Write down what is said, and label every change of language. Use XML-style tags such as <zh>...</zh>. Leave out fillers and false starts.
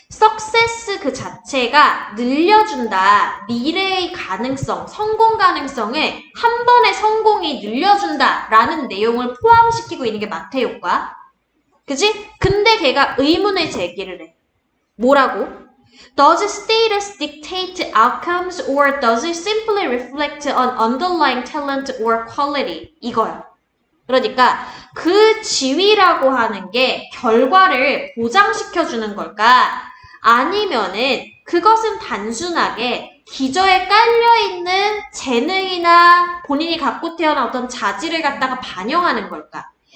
<ko>success 그 자체가 늘려준다. 미래의 가능성, 성공 가능성을 한 번의 성공이 늘려준다 라는 내용을 포함시키고 있는 게 마태 효과. 그지? 근데 걔가 의문을 제기를 해. 뭐라고?</ko> <en>Does status dictate outcomes or does it simply reflect on underlying talent or quality?</en> <ko>이거요. 그러니까 그 지위라고 하는 게 결과를 보장시켜주는 걸까? 아니면은 그것은 단순하게 기저에 깔려있는 재능이나 본인이 갖고 태어난 어떤 자질을 갖다가 반영하는 걸까?</ko>